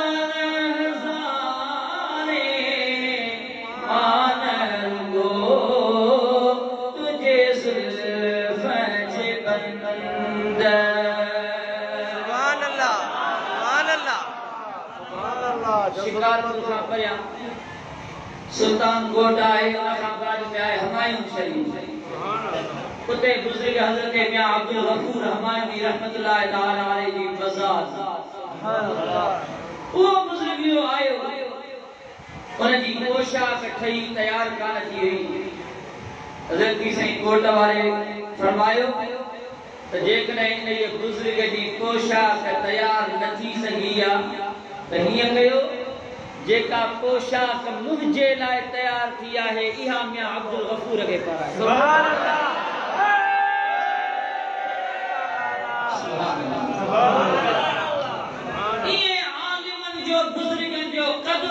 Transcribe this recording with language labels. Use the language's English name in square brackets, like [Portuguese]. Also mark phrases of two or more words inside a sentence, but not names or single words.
[Sindhi] हजारे मानर गो तुझे जुल्फ जे बंद [Arabic] سبحان الله سبحان الله سبحان الله सुभान अल्लाह [Sindhi] शिकारपुर खां परियां सुल्तान कोट आहे आशाबाद में आहे हुमायूं शरीफ उते बुजुर्ग हजरत मियां अब्दुल गफूर हमायूनी [Arabic] رحمة الله تعالى عليه [Sindhi] जी मज़ार [Arabic] سبحان الله [Sindhi] वो बुजुर्ग यो आयो उन जी पोशाक ठही तैयार कान थी हुई हजरत पीर साईं कोट वाले फरमायो त जेकॾहिं इन ये बुजुर्ग जी पोशाक तैयार न थी सघी आ त हीअं कयो जेका पोशाक मुंहिंजे लाइ तैयार थी आहे इहा मियां अब्दुल गफूर खे पाराए [Arabic] سبحان الله [Sindhi] इहे आलिमन जो बुजुर्गन जो क़दर